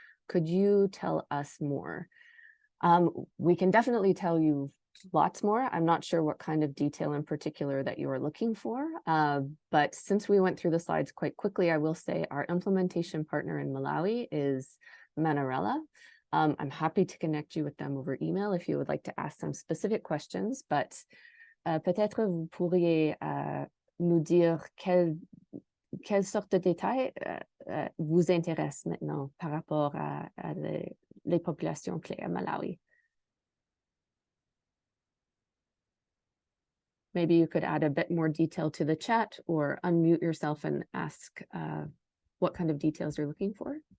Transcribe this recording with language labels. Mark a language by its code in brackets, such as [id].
[en] Could you tell us more? We can definitely tell you lots more. I'm not sure what kind of detail in particular that you are looking for, but since we went through the slides quite quickly, I will say our implementation partner in Malawi is Manarella. I'm happy to connect you with them over email if you would like to ask some specific questions, but [fr] peut-être vous pourriez nous dire quelle sorte de détails vous intéressent maintenant par rapport à les populations clés à Malawi. [en] Maybe you could add a bit more detail to the chat or unmute yourself and ask what kind of details you're looking for.